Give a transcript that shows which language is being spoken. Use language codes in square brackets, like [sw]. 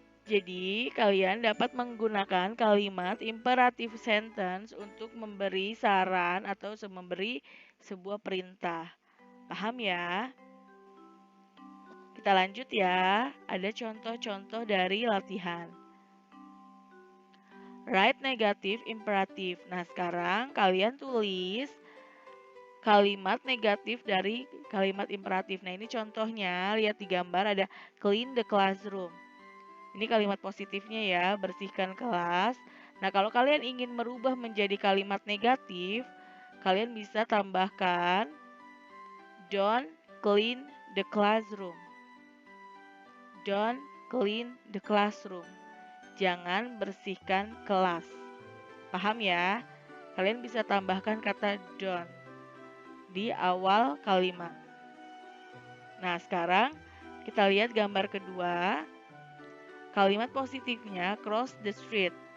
[id] Jadi kalian dapat menggunakan kalimat imperative sentence untuk memberi saran atau memberi sebuah perintah. Paham ya? Kita lanjut ya. Ada contoh-contoh dari latihan. [en] Write negative imperative. [id] Nah, sekarang kalian tulis kalimat negatif dari kalimat imperatif. Nah, ini contohnya, lihat di gambar ada [en] clean the classroom. [id] Ini kalimat positifnya ya, bersihkan kelas. Nah, kalau kalian ingin merubah menjadi kalimat negatif, kalian bisa tambahkan [en] don't clean the classroom. Don't clean the classroom. [id] Jangan bersihkan kelas. Paham ya? Kalian bisa tambahkan kata don't di awal kalimat. Nah, sekarang kita lihat gambar kedua. Kalimat positifnya [en] cross the street.